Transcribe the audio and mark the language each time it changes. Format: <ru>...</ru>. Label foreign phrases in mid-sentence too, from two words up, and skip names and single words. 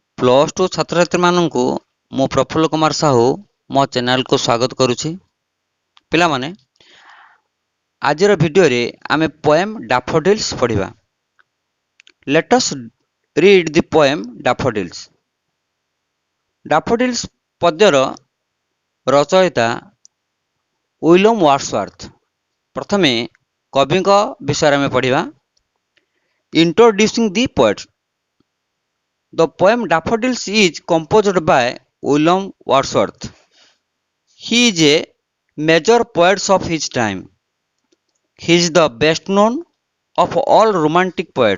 <en>plus two</en> <or>ଛାତ୍ର ଛାତ୍ରୀ ମାନେ ମୁଁ ପ୍ରଫୁଲ୍ଲ କୁମାର ସାହୁ ମୋ ଚ୍ୟାନେଲ କୁ ସ୍ୱାଗତ କରୁଛି। ପିଲା ମାନେ ଆଜିର ଭିଡିଓ ରେ ଆମେ ପୋଏମ ଡାଫୋଡିଲ୍ସ ପଢ଼ିବା।</or> <en>Let us read the poem Daffodils.</en> <or>ଡାଫୋଡିଲ୍ସ ପଦ୍ୟର ରଚୟିତା ୱିଲିୟମ ୱାର୍ଡସୱର୍ଥ। ପ୍ରଥମେ କବି ବିଷୟ ରେ ପଢ଼ିବା।</or> <en>Introducing the poet. The poem Daffodils is composed by William Wordsworth. He is a major poet of his time. He is the best known of all romantic poets.</en>